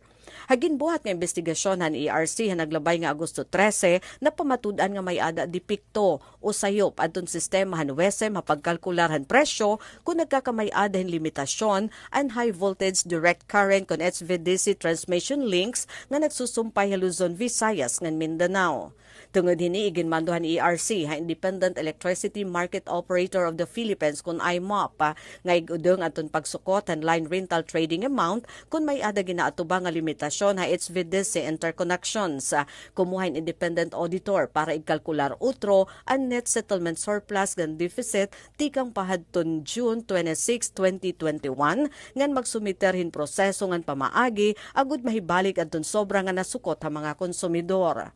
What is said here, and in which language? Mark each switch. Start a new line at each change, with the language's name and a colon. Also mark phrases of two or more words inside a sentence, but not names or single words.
Waray: Hagin buhat nga investigasyon han ERC han naglabay nga Agosto 13 na pamatud-an nga may ada dipikto o sayop adton sistema han WESM mapagkalkular han presyo kung nagkakamay ada hin limitasyon an
English: high voltage direct current
Waray: kon HVDC
English: transmission links
Waray: nga nagsusumpay sa Luzon, Visayas ngan Mindanao. Tungod hini iginmanduhan ERC ha Independent Electricity Market Operator of the Philippines kun IMOP nga igudong aton pagsukot han
English: line rental trading amount
Waray: kun may ada ginaatubang nga limitasyon ha HVDC interconnections. Kumuhain
English: independent auditor
Waray: para ikalkular utro ang
English: net settlement surplus
Waray: ngan deficit tikang pahadton June 26, 2021 ngan magsumiterhin proseso ngan pamaagi agud mahibalik adton sobra nga nasukot ha mga konsumidor.